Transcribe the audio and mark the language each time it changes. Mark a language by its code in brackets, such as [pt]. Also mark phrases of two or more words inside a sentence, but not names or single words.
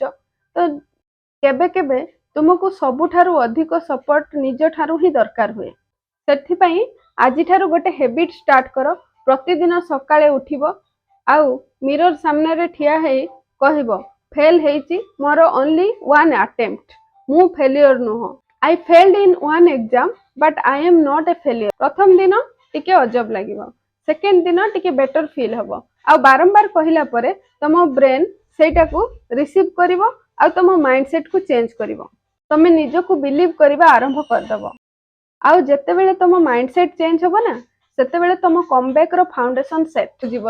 [or] ତ କେବେ କେବେ ତୁମକୁ ସବୁଠାରୁ ଅଧିକ ସପୋର୍ଟ ନିଜ ଠାରୁ ହିଁ ଦରକାର ହୁଏ। ସେଥିପାଇଁ ଆଜିଠାରୁ ଗୋଟେ [en] habit start [or] କର। ପ୍ରତିଦିନ ସକାଳେ ଉଠିବ ଆଉ ମିରର ସାମ୍ନାରେ ଠିଆ ହେଇ କହିବ, ଫେଲ୍ ହେଇଛି, ମୋର [en] only one attempt, [or] ମୁଁ ଫେଲିୟର ନୁହଁ। [en] I failed in one exam, but I am not a failure. [or] ପ୍ରଥମ ଦିନ ଟିକେ ଅଜବ ଲାଗିବ, ସେକେଣ୍ଡ ଦିନ ଟିକେ [en] better feel [or] ହବ, ଆଉ ବାରମ୍ବାର କହିଲା ପରେ ତମ ବ୍ରେନ୍ ସେଇଟାକୁ ରିସିଭ୍ କରିବ ଆଉ ତମ ମାଇଣ୍ଡସେଟ୍କୁ ଚେଞ୍ଜ କରିବ। ତମେ ନିଜକୁ ବିଲିଭ୍ କରିବା ଆରମ୍ଭ କରିଦେବ। ଆଉ ଯେତେବେଳେ ତମ [en] mindset change [or] ହବ ନା, ସେତେବେଳେ ତମ କମବ୍ୟାକ୍ର [en] foundation set [or] ଯିବ।